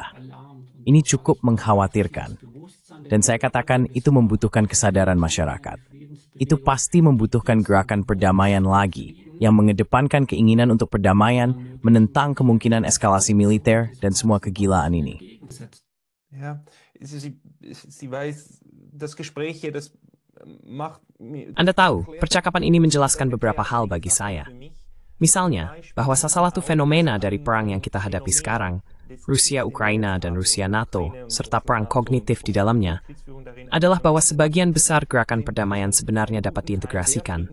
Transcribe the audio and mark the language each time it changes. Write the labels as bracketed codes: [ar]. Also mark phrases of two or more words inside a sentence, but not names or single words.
[id] Ini cukup mengkhawatirkan. Dan saya katakan itu membutuhkan kesadaran masyarakat. Itu pasti membutuhkan gerakan perdamaian lagi yang mengedepankan keinginan untuk perdamaian, menentang kemungkinan eskalasi militer dan semua kegilaan ini. [de] Ja, sie weiß, das Gespräch hier, das [id] Anda tahu, percakapan ini menjelaskan beberapa hal bagi saya. Misalnya, bahwa salah satu fenomena dari perang yang kita hadapi sekarang, Rusia Ukraina dan Rusia NATO, serta perang kognitif di dalamnya, adalah bahwa sebagian besar gerakan perdamaian sebenarnya dapat diintegrasikan.